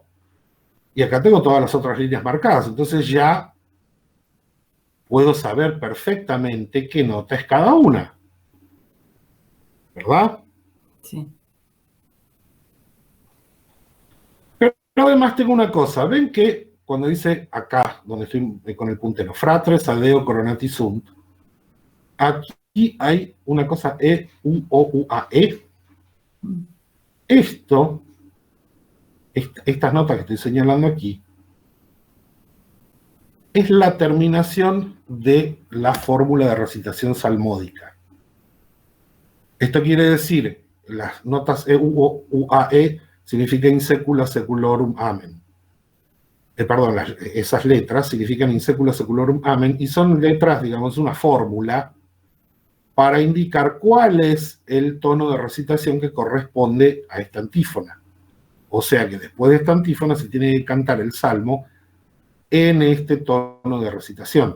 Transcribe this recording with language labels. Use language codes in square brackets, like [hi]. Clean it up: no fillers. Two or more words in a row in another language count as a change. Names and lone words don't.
[es] Y acá tengo todas las otras líneas marcadas, entonces ya puedo saber perfectamente qué nota es cada una. ¿Verdad? Sí. Pero además tengo una cosa, ven que cuando dice acá, donde estoy con el puntero, [la] fratres adeo coronati sunt, [es] aquí hay una cosa E, U, O, U, A, E. Estas notas que estoy señalando aquí, es la terminación de la fórmula de recitación salmódica. Esto quiere decir, las notas E, U, O, U, A, E significa [la] in secula seculorum amen. [es] Esas letras significan [la] in secula seculorum amen [es] y son letras, digamos, una fórmula para indicar cuál es el tono de recitación que corresponde a esta antífona. O sea que después de esta antífona se tiene que cantar el salmo en este tono de recitación.